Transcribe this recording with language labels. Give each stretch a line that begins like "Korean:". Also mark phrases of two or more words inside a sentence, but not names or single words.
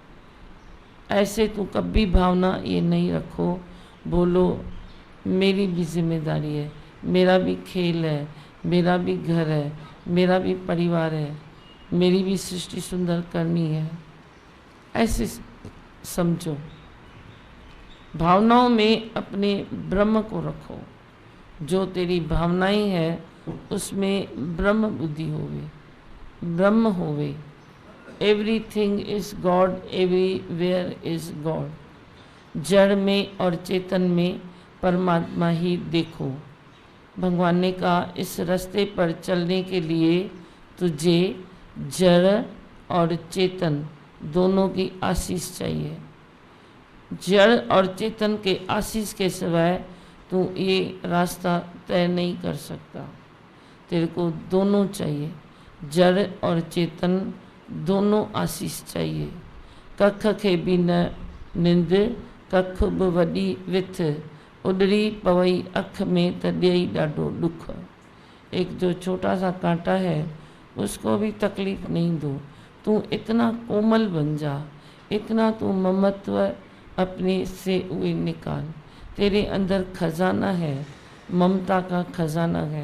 Hindi: ऐसे तो कभी भावना ये नहीं रखो, बोलो मेरी भी जिम्मेदारी है, मेरा भी खेल है, मेरा भी घर है, मेरा भी परिवार है, मेरी भी सृष्टि सुंदर करनी है। ऐसे समझो। भावनाओं में अपने ब्रह्म को रखो। जो तेरी भावनाएं हैं उसमें ब्रह्म बुद्धि होवे, ब्रह्म होवे।
English: Everything is God, everywhere is God.
Hindi: जड़ में और चेतन में परमात्मा ही देखो। भगवान ने कहा इस रास्ते पर चलने के लिए तुझे जड़ और चेतन दोनों की आशीष चाहिए। जड़ और चेतन के आशीष के सिवाय तू ये रास्ता तय नहीं कर सकता। तेरे को दोनों चाहिए, जड़ और चेतन दोनों आशीष चाहिए।
Sindhi: कख खे भी न निंद, कख बि वॾी विथ, उॾड़ी पवई अख में त ॾेई ॾाढो दुख।
Hindi: एक जो छोटा सा कांटा है उसको भी तकलीफ नहीं दो। तू इतना कोमल बन जा, इतना तू ममत्व अपने से हुए निकाल। तेरे अंदर खजाना है, ममता का खजाना है।